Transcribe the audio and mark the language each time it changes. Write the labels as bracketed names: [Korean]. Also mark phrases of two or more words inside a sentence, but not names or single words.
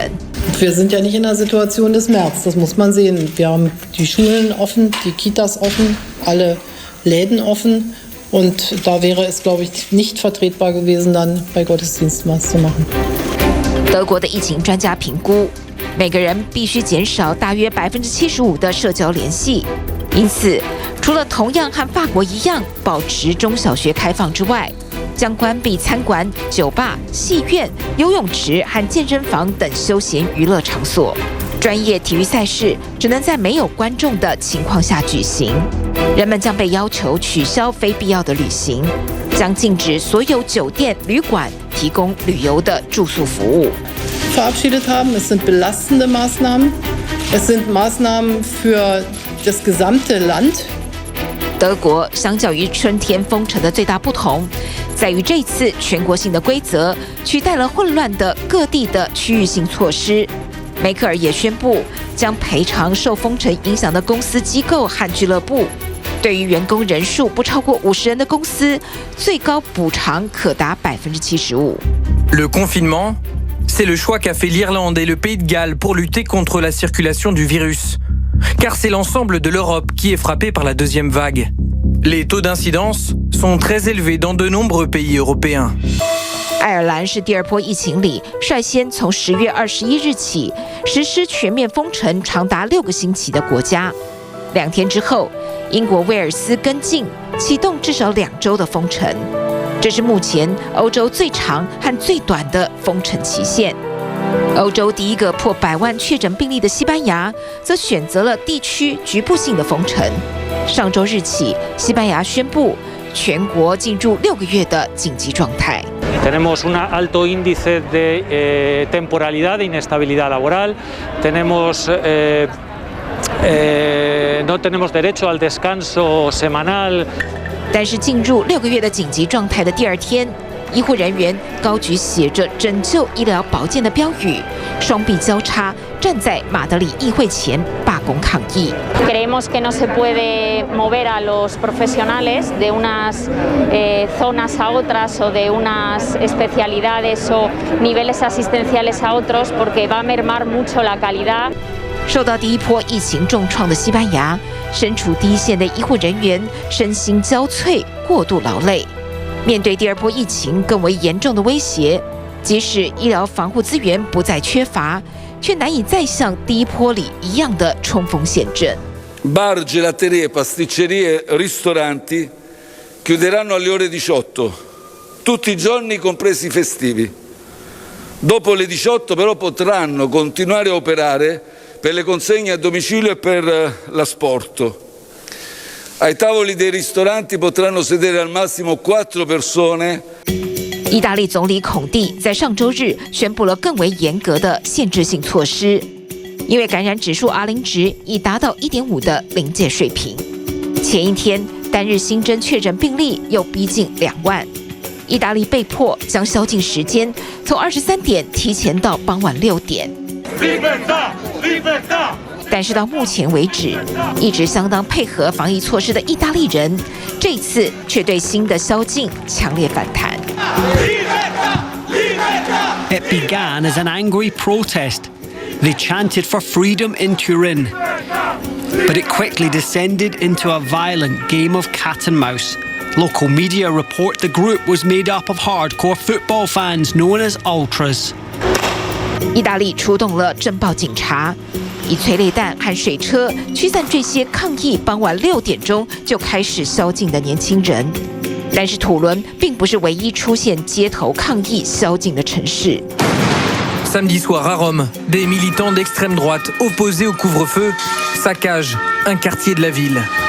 [German] Wir sind ja nicht in der Situation des März, das muss man sehen. Wir haben die Schulen offen, die Kitas offen, alle Läden offen. Und da wäre es, glaube ich, nicht vertretbar gewesen, dann bei Gottesdiensten was zu machen. [Chinese] 德国的疫情专家评估，每个人必须减少大约75%的社交联系。因此，除了同样和法国一样保持中小学开放之外，将关闭餐馆、酒吧、戏院、游泳池和健身房等休闲娱乐场所。专业体育赛事只能在没有观众的情况下举行。人们将被要求取消非必要的旅行。将禁止所有酒店、旅馆提供旅游的住宿服务。 [German] verabschiedet haben. Es sind belastende Maßnahmen. Es sind Maßnahmen für das gesamte Land. [Chinese] 德国相较于春天封城的最大不同，在于这次全国性的规则取代了混乱的各地的区域性措施。梅克尔也宣布将赔偿受封城影响的公司、机构和俱乐部。对于员工人数不超过50人的公司，最高补偿可达75%。 [French] Le confinement, c'est le choix qu'a fait l'Irlande et le Pays de Galles pour lutter contre la circulation du virus. Car c'est l'ensemble de l'Europe qui est frappée par la deuxième vague. Les taux d'incidence sont très élevés dans de nombreux pays européens. [Chinese] 爱尔兰是第二波疫情里率先从10月21日起实施全面封城长达6个星期的国家。2天之后，英国威尔斯跟进，启动至少2周的封城。这是目前欧洲最长和最短的封城期限。欧洲第一个破100万确诊病例的西班牙，则选择了地区局部性的封城。上周日起，西班牙宣布全国进入6个月的紧急状态。 [Spanish] Tenemos un alto índice de temporalidad, de inestabilidad laboral. No tenemos derecho al descanso semanal. [Chinese] 但是进入6个月的紧急状态的第2天，医护人员高举写着“拯救医疗保健”的标语，双臂交叉站在马德里议会前罢工抗议。 [Spanish] Creemos que no se puede mover a los profesionales de unas zonas a otras o de unas especialidades o niveles asistenciales a otros porque va a mermar mucho la calidad. [Chinese] 受到第一波疫情重创的西班牙，身处第一线的医护人员身心交瘁，过度劳累。面对第2波疫情更为严重的威胁，即使医疗防护资源不再缺乏，却难以再像第一波里一样的冲锋陷阵。 [Italian] Bar, gelaterie, pasticcerie, ristoranti chiuderanno alle ore 18, tutti i giorni compresi i festivi. Dopo le 18 però potranno continuare a operare per le consegne a domicilio e per l'asporto. Ai tavoli dei ristoranti potranno sedere al massimo 4 persone. [Chinese] 意大利总理孔蒂在上周日宣布了更为严格的限制性措施，因为感染指数 R0 值已达到 1.5 的临界水平。前一天单日新增确诊病例又逼近2万，意大利被迫将宵禁时间从23点提前到傍晚6点。但是到目前为止，一直相当配合防疫措施的意大利人，这次却对新的宵禁强烈反弹。 [English] It began as an angry protest. They chanted for freedom in Turin. But it quickly descended into a violent game of cat and mouse. Local media report the group was made up of hardcore football fans known as ultras. [Chinese] 意大利出动了镇暴警察，以催泪弹和水车驱散这些抗议傍晚6点钟就开始宵禁的年轻人。但是土伦并不是唯一出现街头抗议宵禁的城市。 [French] Samedi soir à Rome, des militants d'extrême droite opposés au couvre-feu saccagent un quartier de la ville.